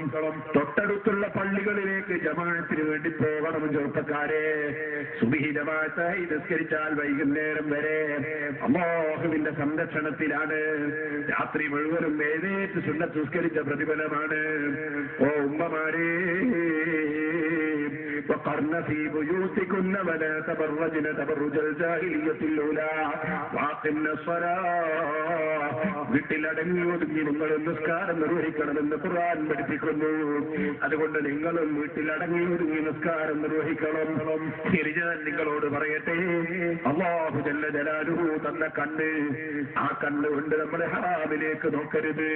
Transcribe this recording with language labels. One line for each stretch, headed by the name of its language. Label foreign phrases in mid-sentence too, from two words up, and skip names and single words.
Malayalam: തൊട്ടടുത്തുള്ള പള്ളികളിലേക്ക് ജമാഅത്തിന് വേണ്ടി പോകണം. ചെറുപ്പക്കാരെ, സുബഹി ജമാഅത്തായി നിസ്കരിച്ചാൽ വൈകുന്നേരം വരെ അല്ലാഹുവിന്റെ സംരക്ഷണത്തിലാണ്. രാത്രി മുഴുവനും എഴുന്നേറ്റ് സുന്നത്ത് നിസ്കരിച്ച പ്രതിഫലമാണ്. ഓ ഉമ്മമാരെ,
Arabic: وقرن في بيوتكن ولا تبرجن تبرج الجاهلية الأولى وأقمنا الصلاة
Malayalam: വീട്ടിലടങ്ങി ഒതുങ്ങി നിങ്ങൾ നിസ്കാരം നിർവഹിക്കണമെന്ന് ഖുർആൻ പഠിപ്പിക്കുന്നു. അതുകൊണ്ട് നിങ്ങളും വീട്ടിലടങ്ങി ഒതുങ്ങി നിസ്കാരം നിർവഹിക്കണം. ശരി, ഞാൻ നിങ്ങളോട് പറയട്ടെ,
Arabic: الله جل جلاله
Malayalam: തന്ന കണ്ണ്, ആ കണ്ണ് കൊണ്ട് നമ്മുടെ ഹറാമിലേക്ക് നോക്കരുത്.